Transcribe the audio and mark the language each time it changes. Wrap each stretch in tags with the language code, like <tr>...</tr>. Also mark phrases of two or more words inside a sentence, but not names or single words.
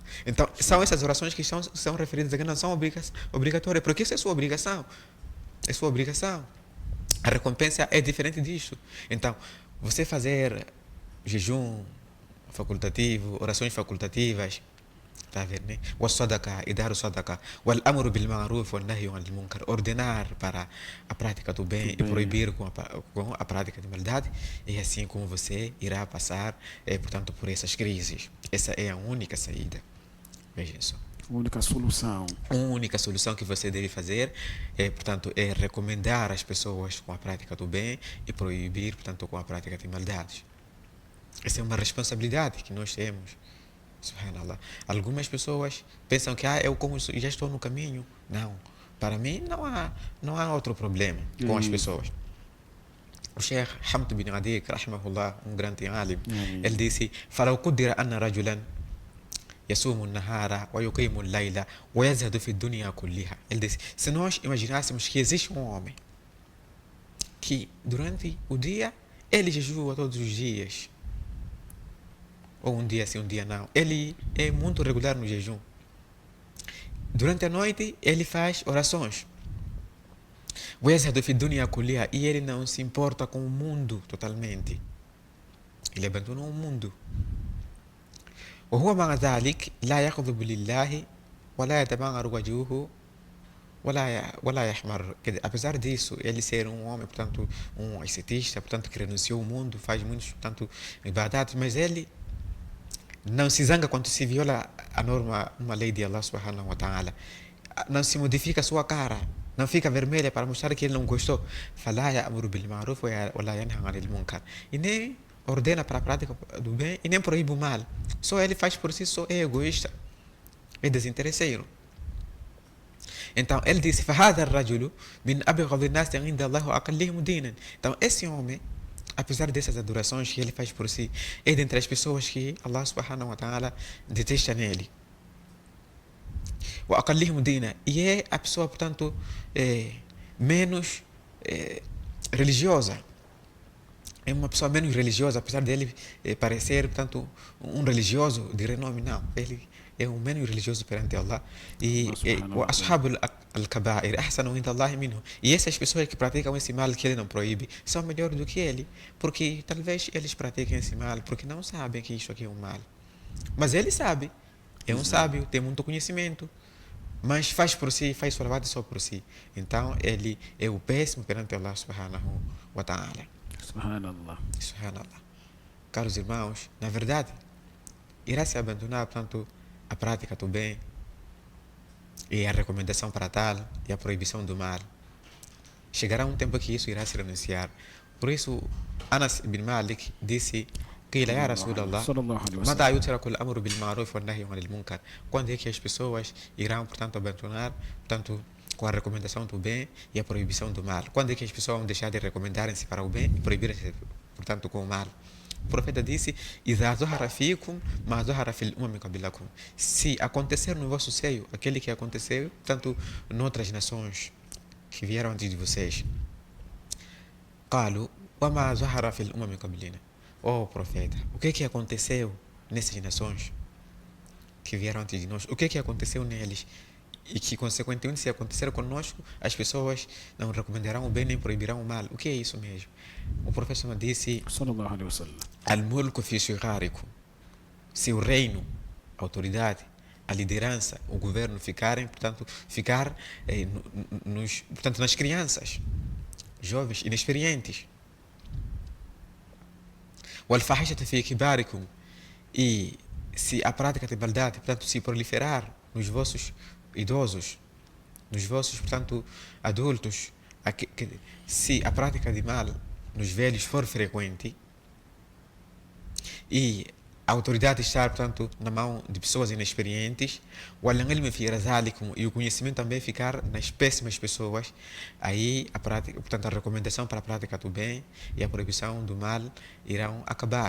<pt>Então, são essas orações que são referidas aqui, não são obrigatórias, porque isso é sua obrigação. É sua obrigação. A recompensa é diferente disso. Então, você fazer jejum facultativo, orações facultativas, está a ver, né? O sadaqa e dar o sadaqa.</pt> <ar>O أمر بالمعروف والنهي عن المنكر.</ar> <pt>Ordenar para a prática do bem e proibir com a prática de maldade. E assim como você irá passar, portanto, por essas crises. Essa é a única saída. Vejam só. A única solução. A única solução que você deve fazer portanto, é recomendar as pessoas com a prática do bem e proibir, portanto, com a prática de maldades. Essa é uma responsabilidade que nós temos. Subhanallah. Algumas pessoas pensam que eu como já estou no caminho. Não. Para mim não há outro problema com as pessoas. O Sheikh Hamd bin Adik, rahimahullah, um grande alim, ele disse:</pt> <ar>"فلو قدر أن رجلا يصوم النهار ويقوم الليل ويزهد في الدنيا كلها."</ar> <pt>Ele disse: se nós imaginássemos que existe um homem que durante o dia ele jejua todos os dias, ou um dia sim, um dia não, ele é muito regular no jejum. Durante a noite ele faz orações. E ele não se importa com o mundo totalmente. Ele abandonou o mundo.</pt> <ar>وهو مع ذلك لا يغضب لله ولا يتبعر وجهه ولا يحمر.</ar> <pt>Apesar disso, ele ser um homem, portanto, um ascetista, portanto, que renunciou ao mundo, faz muitos, portanto, ibadat, mas ele não se zanga quando se viola a norma, uma lei de Allah</pt> <ar>سبحانه وتعالى.</ar> <pt>Não se modifica a sua cara, não fica vermelha para mostrar que ele não gostou.</pt> <ar>فلا يأمر بالمعروف ولا ينهى عن المنكر.</ar> <pt>E nem ordena para a prática do bem e nem proíbe o mal. Só ele faz por si, só é egoísta, é desinteresseiro. Então ele disse:</pt> <ar>فهذا الرجل من أبغض الناس عند الله وأقلهم دينا.</ar> <pt>Então esse homem, apesar dessas adorações que ele faz por si, é dentre as pessoas que Allah</pt> <ar>سبحانه وتعالى</ar> <pt>detesta nele.</pt> <ar>وأقلهم دينا.</ar> <pt>E é a pessoa, portanto, menos religiosa. É uma pessoa menos religiosa, apesar dele parecer, portanto, um religioso de renome. Não, ele é um menos religioso perante Allah. E essas pessoas que praticam esse mal que ele não proíbe são melhores do que ele, porque talvez eles pratiquem esse mal porque não sabem que isso aqui é um mal. Mas ele sabe, é um sábio, tem muito conhecimento, mas faz por si, faz salvado só por si. Então ele é o péssimo perante Allah</pt> <ar>سبحانه وتعالى.</ar> <pt>Subhanallah. Subhanallah. Caros irmãos, na verdade, irá se abandonar, portanto, a prática do bem e a recomendação para tal e a proibição do mal. Chegará um tempo que isso irá se renunciar. Por isso, Anas ibn Malik disse:</pt> <ar>قيل يا رسول الله متى يترك الأمر بالمعروف والنهي عن المنكر.</ar> <pt>Quando é que as pessoas irão, portanto, abandonar, portanto, com a recomendação do bem e a proibição do mal? Quando é que as pessoas vão deixar de recomendarem-se para o bem e proibirem-se, portanto, com o mal? O profeta disse:</pt> <ar>إذا ظهر فيكم ما ظهر في الأمم قبلكم.</ar> <pt>Se acontecer no vosso seio aquele que aconteceu, tanto noutras nações que vieram antes de vocês.</pt> <ar>قالوا وما ظهر في الأمم قبلنا.</ar> <pt>Oh profeta, o que aconteceu nessas nações que vieram antes de nós? O que aconteceu neles? E que, consequentemente, se acontecer conosco, as pessoas não recomendarão o bem nem proibirão o mal. O que é isso mesmo? O professor disse:</pt> <ar>الملك في صغاركم.</ar> <pt>Se o reino, a autoridade, a liderança, o governo portanto, nas crianças, jovens, inexperientes.</pt> <ar>والفاحشة في كباركم.</ar> <pt>E se a prática de maldade, portanto, se proliferar nos vossos idosos, nos vossos, portanto, adultos, se a prática de mal nos velhos for frequente e a autoridade estar, portanto, na mão de pessoas inexperientes, e o conhecimento também ficar nas péssimas pessoas, aí a prática, portanto, a recomendação para a prática do bem e a proibição do mal irão acabar.</pt>